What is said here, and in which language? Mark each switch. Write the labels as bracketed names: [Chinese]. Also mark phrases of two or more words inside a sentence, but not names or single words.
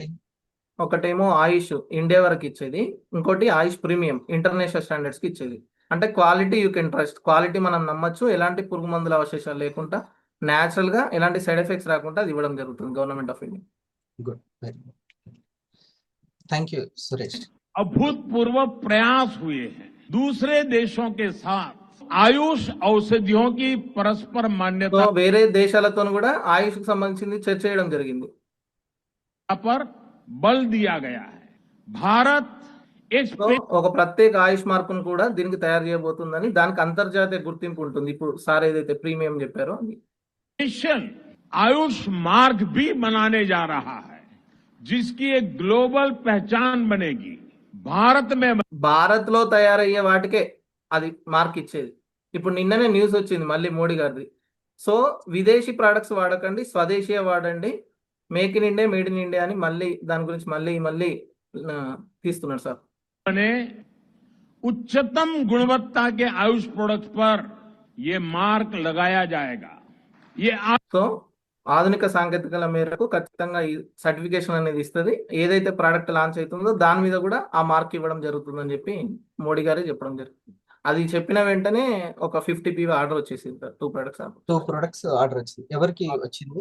[Telugu] ఒకటేమో ఆయుష్ ఇండియా వరకు ఇచ్చేది, ఇంకోటి ఆయుష్ ప్రీమియం [English] international standards [Telugu] కి ఇచ్చేది. అంటే [English] quality you can trust, [Telugu] క్వాలిటీ మనం నమ్మచ్చు, ఎలాంటి పురుగు మందుల అవశేషాలు లేకుండా న్యాచురల్ గా ఎలాంటి [English] side effects [Telugu] రాకుండా అది ఇవ్వడం జరుగుతుంది గవర్నమెంట్ ఆఫ్ ఇండియా. [English] Good, very good, thank you Suresh. [Hindi] अभूतपूर्व प्रयास हुए हैं दूसरे देशों के साथ आयुष औषधियों की परस्पर मान्यता [Telugu] వేరే దేశాలతో కూడా ఆయుష్ కి సంబంధించింది చర్చ చేయడం జరిగింది. [Hindi] पर बल दिया गया है. भारत [Telugu] ఒక ప్రత్యేక ఆయుష్ మార్కును కూడా దీనికి తయారు చేయబోతుందని, దానికి అంతర్జాతీయ గుర్తింపు ఉంటుంది. ఇప్పుడు సార్ ఏదైతే ప్రీమియం చెప్పారో [Hindi] आयुष मार्ग भी बनाने जा रहा है. जिसकी एक ग्लोबल पहचान बनेगी। भारत में [Telugu] భారత్ లో తయారయ్యే వాటికే అది మార్క్ ఇచ్చేది. ఇప్పుడు నిన్ననే న్యూస్ వచ్చింది మళ్ళీ మోడీ గారిది. సో విదేశీ ప్రొడక్ట్స్ వాడకండి, స్వదేశీయ వాడండి, మేక్ ఇన్ ఇండియా, [English] made in India [Telugu] అని మళ్ళీ దాని గురించి మళ్ళీ తీస్తున్నాడు సార్. [Hindi] ने उच्चतम गुणवत्ता के आयुष प्रोडक्ट्स पर ये मार्क लगाया जाएगा। ये [Telugu] సో ఆధునిక సాంకేతికల మేరకు ఖచ్చితంగా ఈ సర్టిఫికేషన్ అనేది ఇస్తుంది. ఏదైతే [English] product launch [Telugu] అవుతుందో దాని మీద కూడా ఆ మార్క్ ఇవ్వడం జరుగుతుందని చెప్పి మోడీ గారే చెప్పడం జరుగుతుంది. అది చెప్పిన వెంటనే ఒక 50 PV ఆర్డర్ వచ్చేసింది సార్. [English] 2 products. [Telugu] 2 products ఆర్డర్ వచ్చింది. ఎవరికి వచ్చింది?